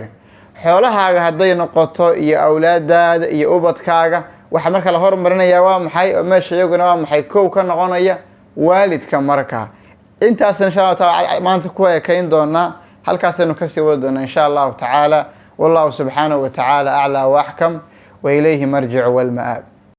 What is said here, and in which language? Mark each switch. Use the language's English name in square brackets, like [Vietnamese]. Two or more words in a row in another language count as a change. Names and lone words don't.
[Somali] xoolahaaga hadday noqoto iyo awlaadaada iyo ubadkaaga waxa marka la hormarinayaa waa maxay oo meesha iyaguna waa maxay kow ka noqonaya waalidka. marka intaas [Arabic] إن شاء الله تعالى [Somali] maanta ku eekayn doonaa halkaasaynu kasii wadi doonaa [Arabic] إن شاء الله تعالى. والله سبحانه و تعالى أعلى و أحكم و إليه مرجع و المآب.